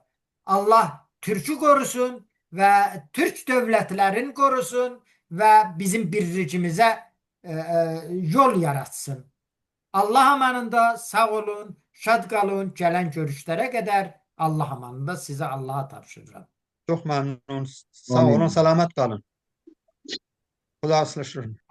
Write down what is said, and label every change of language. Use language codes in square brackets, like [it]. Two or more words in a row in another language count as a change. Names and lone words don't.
[az] Allah türkü qorusun və türk dövlətlərini qorusun və bizim birlikimizə yol yaratsın. Allah amanında sağ olun, şad qalın, gələn görüşlərə qədər Allah amanında sizə Allah'a tapşırıram. [tr] Çok memnun. Sağ olun, Amin. selamet kalın. Kulağı